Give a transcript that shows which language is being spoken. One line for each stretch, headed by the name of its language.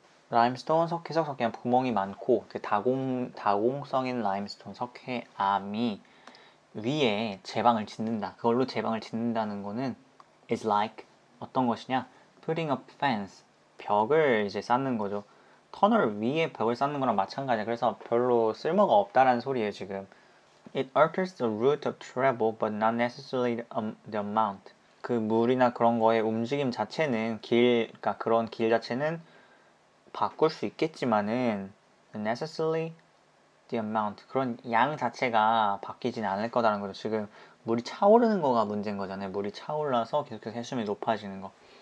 Korean: 라임스톤 석회석 석회암 구멍이 많고 그 다공성인 라임스톤 석회암이 위에 제방을 짓는다. 그걸로 제방을 짓는다는 거는
English: is like
Korean: 어떤 것이냐?
English: putting up fence
Korean: 벽을 이제 쌓는 거죠. 터널 위에 벽을 쌓는 거랑 마찬가지야. 그래서 별로 쓸모가 없다라는 소리예요, 지금.
English: It alters the route of travel but not necessarily the amount.
Korean: 그 물이나 그런 거의 움직임 자체는 그러니까 그런 길 자체는 바꿀 수 있겠지만은
English: necessarily the amount
Korean: 그런 양 자체가 바뀌진 않을 거다라는 거죠. 지금 물이 차오르는 거가 문제인 거잖아요. 물이 차올라서 계속해서 해수면이 높아지는 거.